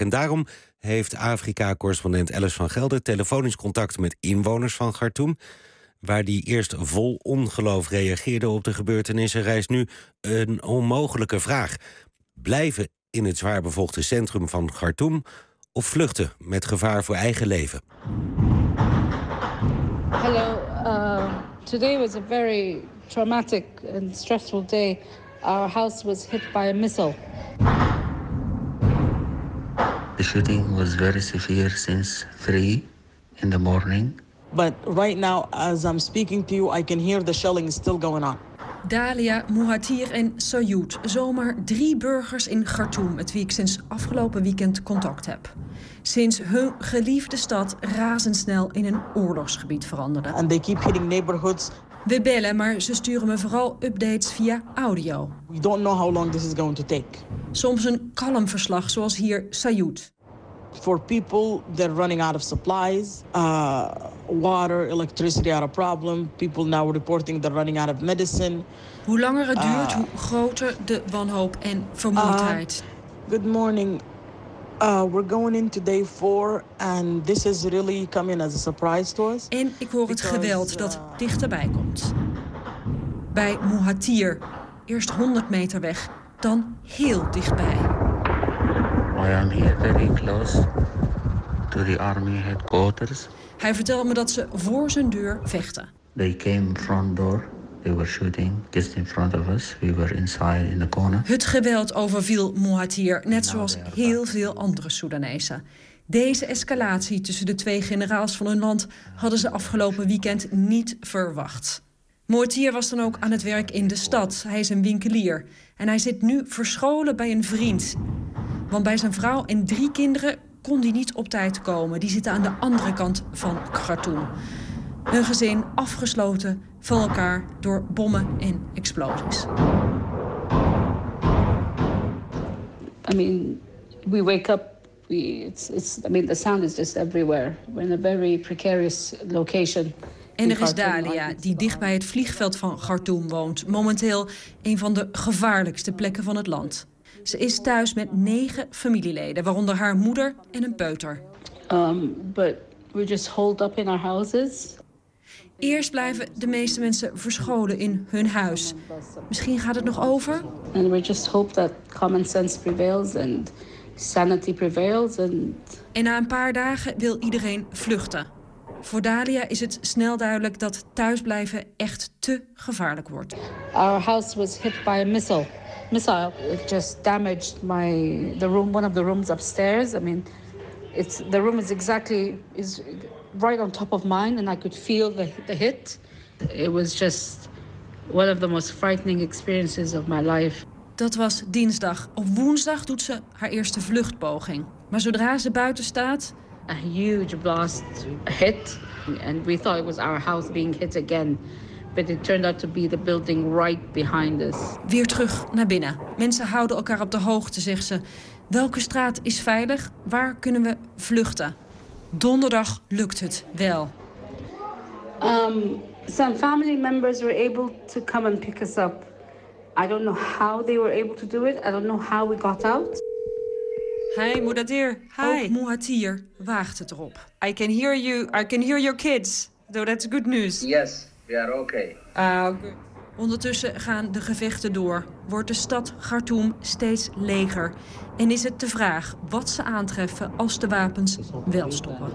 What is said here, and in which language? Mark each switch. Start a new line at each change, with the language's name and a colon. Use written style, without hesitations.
Dutch: En daarom heeft Afrika-correspondent Alice van Gelder telefonisch contact met inwoners van Khartoum, waar die eerst vol ongeloof reageerde op de gebeurtenissen, rijst nu een onmogelijke vraag. Blijven in het zwaar bevolkte centrum van Khartoum of vluchten met gevaar voor eigen leven?
English: Hallo, today was a very traumatic and stressful day. Our house was hit by a missile. The shooting was very severe since 3 a.m. But right now, as I'm speaking to you, I can hear the shelling is still going on.
Dutch: Dalia, Muhatir en Sayoud, zomaar 3 burgers in Khartoum, met wie ik sinds afgelopen weekend contact heb. Sinds hun geliefde stad razendsnel in een oorlogsgebied veranderde.
English: And they keep hitting neighborhoods.
Dutch: We bellen, maar ze sturen me vooral updates via audio.
English: We don't know how long this is going to take.
Dutch: Soms een kalm verslag, zoals hier Sayoud.
English: For people, they're running out of supplies. Water, electricity are a problem. People now reporting they're running out of medicine.
Dutch: Hoe langer het duurt, hoe groter de wanhoop en vermoeidheid.
English: Good morning. We're going into day 4 and this is really coming as a surprise to us.
Dutch: En ik hoor het geweld dat dichterbij komt. Bij Muhatir, eerst 100 meter weg, dan heel dichtbij.
English: I am here very close to the army headquarters.
Dutch: Hij vertelde me dat ze voor zijn deur vechten.
English: They came front door. They were shooting just in front of us. We were inside in the corner.
Dutch: Het geweld overviel Muhatir, net zoals heel veel andere Soedanezen. Deze escalatie tussen de twee generaals van hun land hadden ze afgelopen weekend niet verwacht. Muhatir was dan ook aan het werk in de stad. Hij is een winkelier. En hij zit nu verscholen bij een vriend. Want bij zijn vrouw en 3 kinderen kon hij niet op tijd komen. Die zitten aan de andere kant van Khartoum. Hun gezin afgesloten van elkaar door bommen en explosies.
English: I mean, we wake up. The sound is just everywhere. We're in a very precarious location.
Dutch: En er is Dalia, die dicht bij het vliegveld van Khartoum woont. Momenteel een van de gevaarlijkste plekken van het land. Ze is thuis met 9 familieleden, waaronder haar moeder en een peuter.
English: But we just hold up in our houses.
Dutch: Eerst blijven de meeste mensen verscholen in hun huis. Misschien gaat het nog over.
English: And we just hope that common sense prevails and sanity prevails.
Dutch: En na een paar dagen wil iedereen vluchten. Voor Dalia is het snel duidelijk dat thuisblijven echt te gevaarlijk wordt.
English: Our house was hit by a missile. It just damaged one of the rooms upstairs. I mean, the room is right on top of mine, and I could feel the hit. It was just one of the most frightening experiences of my life.
Dutch: Dat was dinsdag. Op woensdag doet ze haar eerste vluchtpoging. Maar zodra ze buiten staat,
English: a huge blast hit, and we thought it was our house being hit again. But it turned out to be the building right behind us.
Dutch: Weer terug naar binnen. Mensen houden elkaar op de hoogte, zegt ze. Welke straat is veilig? Waar kunnen we vluchten? Donderdag lukt het wel.
English: Some family members were able to come and pick us up. I don't know how they were able to do it. I don't know how we got out. Hi, Mouhatir. Hi.
Dutch: Ook Mouhatir waagt het erop.
English: I can hear you. I can hear your kids. So that's good news. Yes. We are okay.
Dutch: Ondertussen gaan de gevechten door. Wordt de stad Khartoum steeds leger. En is het de vraag wat ze aantreffen als de wapens wel stoppen.